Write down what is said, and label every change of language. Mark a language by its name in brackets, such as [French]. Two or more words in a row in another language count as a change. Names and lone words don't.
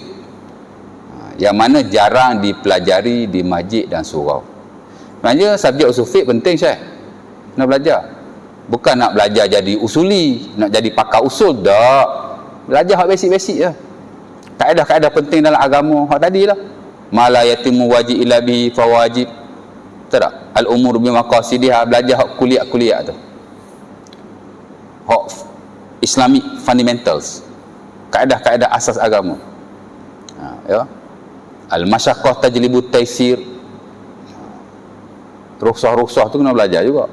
[Malay] Yang mana jarang dipelajari di masjid dan surau. Maknanya subjek usul fiqh penting, Syekh. Nak belajar. Bukan nak belajar jadi usuli, nak jadi pakar usul, tak. Belajar hak basic-basic je. Kaedah-kaedah penting dalam agama hak tadilah. [Arabic] ما لا يتم الواجب إلا به فهو واجب. [Malay] Tak? [Arabic] الأمور بمقاصدها, [Malay] belajar hak kuliah-kuliah tu. Hak [English] Islamic fundamentals, [Malay] kaedah-kaedah asas agama. Ya. [Arabic] المشقة تجلب التيسير. [Malay] Rukhsah-rukhsah tu kena belajar juga.